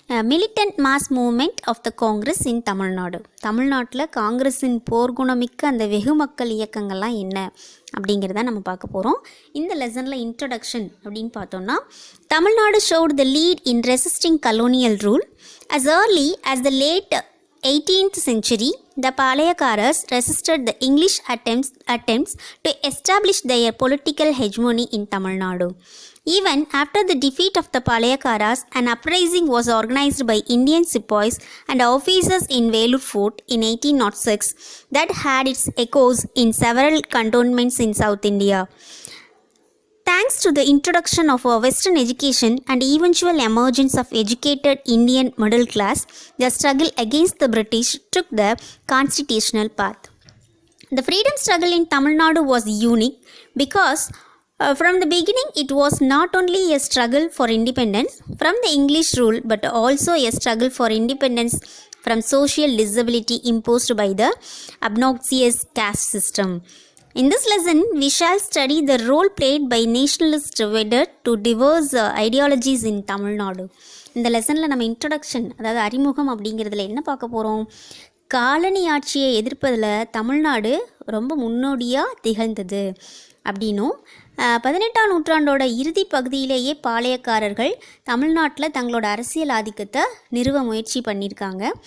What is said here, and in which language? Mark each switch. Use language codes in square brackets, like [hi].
[en] militant mass movement of the Congress in Tamil Nadu, [ta] தமிழ்நாட்டில் காங்கிரஸின் போர்க்குணமிக்க அந்த வெகு மக்கள் இயக்கங்கள்லாம் என்ன அப்படிங்கிறத நம்ம பார்க்க போகிறோம். இந்த லெசனில் இன்ட்ரடக்ஷன் அப்படின்னு பார்த்தோம்னா, [en] Tamil Nadu showed the lead in resisting colonial rule as early as the late 18th century. The Palayakaras resisted the English attempts to establish their political hegemony in Tamil Nadu. Even after the defeat of the Palayakaras, an uprising was organized by Indian sepoys and officers in Velur Fort in 1806 that had its echoes in several cantonments in South India. Thanks to the introduction of Western education and eventual emergence of educated Indian middle class, the struggle against the British took the constitutional path. The freedom struggle in Tamil Nadu was unique because from the beginning it was not only a struggle for independence from the English rule but also a struggle for independence from social disability imposed by the obnoxious caste system. In this lesson, we shall study the role played by nationalist wedded to diverse ideologies in Tamil Nadu. [ta] இந்த லெசனில் நம்ம introduction அதாவது அறிமுகம் அப்படிங்கிறதுல என்ன பார்க்க போகிறோம், colony ஆட்சியை எதிர்ப்பதில் தமிழ்நாடு ரொம்ப முன்னோடியாக திகழ்ந்தது அப்படின்னும் 18ஆம் நூற்றாண்டோட இறுதி பகுதியிலேயே பாளையக்காரர்கள் தமிழ்நாட்டில் தங்களோட அரசியல் ஆதிக்கத்தை நிறுவ முயற்சி பண்ணியிருக்காங்க.